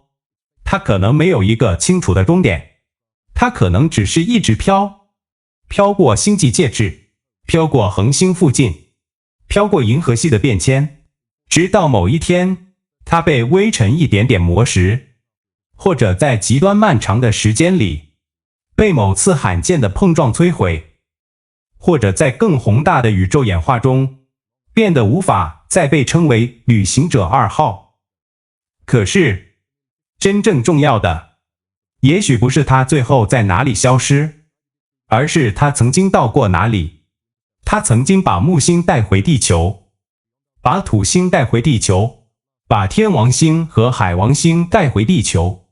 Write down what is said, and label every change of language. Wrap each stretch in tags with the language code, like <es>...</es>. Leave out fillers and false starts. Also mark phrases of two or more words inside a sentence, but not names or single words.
<zh>它可能沒有一個清楚的終點，它可能只是一直飄過星際介質，飄過恆星附近，飄過銀河系的變遷，直到某一天，它被微塵一點點磨蝕，或者在極端漫長的時間裡，被某次罕見的碰撞摧毀，或者在更宏大的宇宙演化中，變得無法再被稱為旅行者2 號。可是，真正重要的，也許不是它最後在哪裡消失，而是它曾經到過哪裡。它曾經把木星帶回地球，把土星帶回地球，把天王星和海王星帶回地球。</zh>